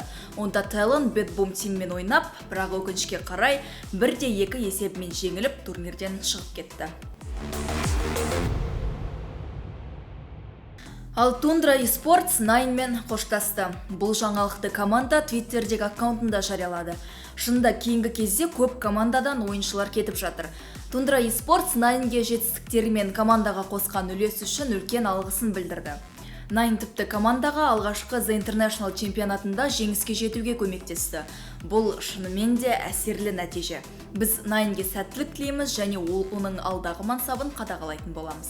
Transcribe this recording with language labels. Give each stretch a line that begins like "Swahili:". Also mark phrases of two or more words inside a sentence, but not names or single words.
Kazakh: Онда Talon Bad Boom тиммен ойнап, бірақ өкінішке қарай 1-2 есебімен жеңіліп турнирден шығып кетті. Ал Tundra eSports Nineмен қоштасты. Бұл жаңалықты команда Twitterдегі аккаунтында жариялады. Шынында кейінгі кезде көп командадан ойыншылар кетіп жатыр. Tundra eSports Nineге жетістіктері мен командаға қосқан үлесі үшін үлкен алғысын білдірді. Nine тіпті командаға алғашқы The International чемпионатында жеңіске жетуге көмектесті. Бұл шынымен де әсерлі нәтиже. Біз Nineге сәттілік тілейміз және оның алдағы мансабын қадағалайтын боламыз.